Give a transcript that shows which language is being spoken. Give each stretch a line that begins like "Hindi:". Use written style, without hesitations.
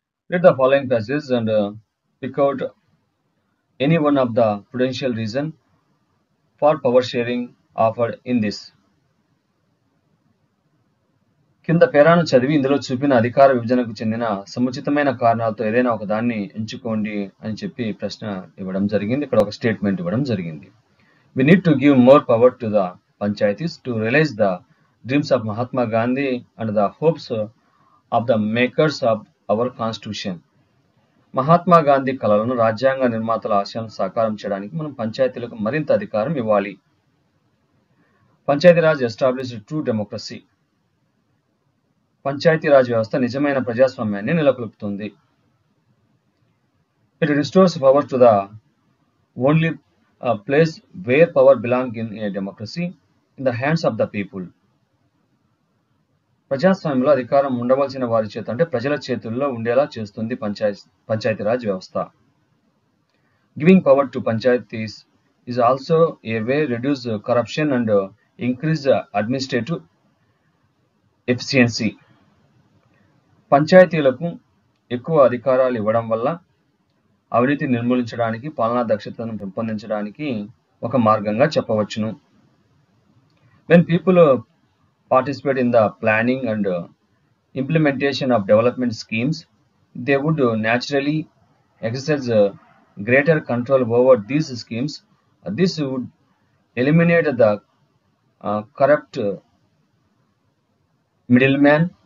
English: Read the following passages and pick out any one of the prudential reason for power sharing offered in this.
Telugu: కింద పేరాను చదివి ఇందులో చూపిన అధికార విభజనకు చెందిన సముచితమైన కారణాలతో ఏదైనా ఒక దాన్ని ఎంచుకోండి అని చెప్పి ప్రశ్న ఇవ్వడం జరిగింది. ఇక్కడ ఒక స్టేట్మెంట్ ఇవ్వడం జరిగింది.
English: We need to give more power to the panchayatis to realize the dreams of Mahatma Gandhi and the hopes of the makers of our constitution.
Telugu: Mahatma Gandhi కలలను రాజ్యాంగ నిర్మాతల ఆశయాలను సాకారం చేయడానికి మనం పంచాయతీలకు మరింత అధికారం ఇవ్వాలి.
English: Panchayati Raj establish true democracy.
Telugu: Panchayati Raj వ్యవస్థ నిజమైన ప్రజాస్వామ్యాన్ని నెలకొల్పుతుంది.
English: It restores power to the only place where power belongs in a democracy, in the hands of the people.
Telugu: ప్రజాస్వామ్యంలో అధికారం ఉండవలసిన వారి చేత అంటే ప్రజల చేతుల్లో ఉండేలా చేస్తుంది పంచాయతీరాజ్ వ్యవస్థ.
English: Giving power to panchayats is also a way to reduce corruption and increase administrative efficiency.
Telugu: పంచాయతీలకు ఎక్కువ అధికారాలు ఇవ్వడం వల్ల అవినీతి నిర్మూలించడానికి, పాలనా దక్షతను పెంపొందించడానికి ఒక మార్గంగా చెప్పవచ్చును.
English: When people participate in the planning and implementation of development schemes, they would naturally exercise greater control over these schemes. This would eliminate the corrupt middleman.